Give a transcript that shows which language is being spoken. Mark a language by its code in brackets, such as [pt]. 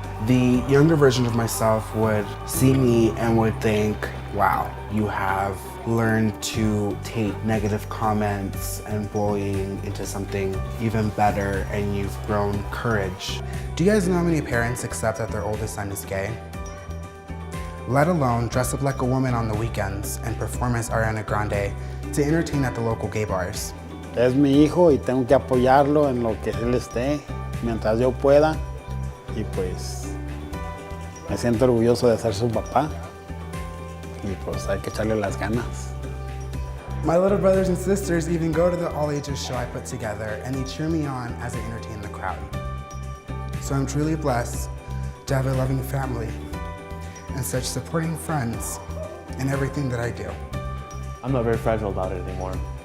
[en] The younger version of myself would see me and would think, wow, you have learned to take negative comments and bullying into something even better, and you've grown courage. Do you guys know how many parents accept that their oldest son is gay? Let alone dress up like a woman on the weekends and perform as Ariana Grande to entertain at the local gay bars. [es] Es mi hijo y tengo que apoyarlo en lo que él esté mientras yo pueda y pues me siento orgulloso de ser su papá y pues hay que echarle las ganas. [en] My little brothers and sisters even go to the all ages show I put together and they cheer me on as I entertain the crowd. So I'm truly blessed to have a loving family and such supporting friends in everything that I do. I'm not very fragile about it anymore.